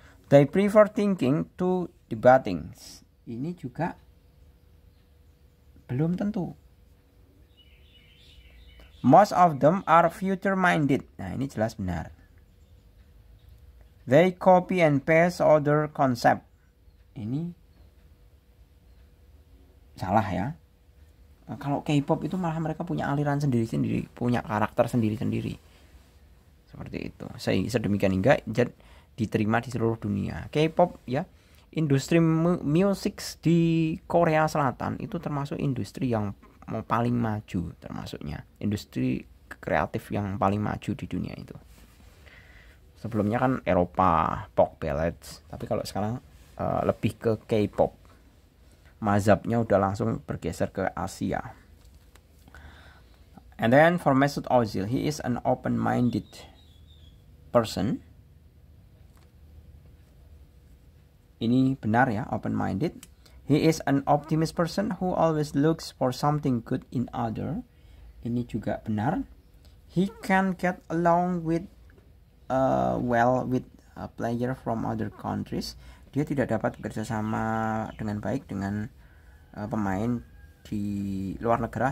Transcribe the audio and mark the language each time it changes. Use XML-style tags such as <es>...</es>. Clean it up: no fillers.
<en>They prefer thinking to debating.</en> <id>Ini juga belum tentu.</id> <en>Most of them are future minded.</en> <id>Nah, ini jelas benar.</id> <en>They copy and paste other concept.</en> <id>Ini salah ya. Kalau K-pop itu malah mereka punya aliran sendiri-sendiri, punya karakter sendiri-sendiri. Seperti itu. Sedemikian hingga diterima di seluruh dunia. K-pop ya, industri musik di Korea Selatan itu termasuk industri yang paling maju, termasuknya industri kreatif yang paling maju di dunia itu. Sebelumnya kan Eropa, pop ballads, tapi kalau sekarang lebih ke K-pop. Mazhabnya udah langsung bergeser ke Asia.</id> <en>And then for Mesut Ozil, he is an open-minded person.</en> <id>Ini benar ya,</id> <en>open-minded. He is an optimist person who always looks for something good in other.</en> <id>Ini juga benar.</id> <en>He can get along with well with a player from other countries.</en> <id>Dia tidak dapat bekerja sama dengan baik dengan pemain di luar negara.</id>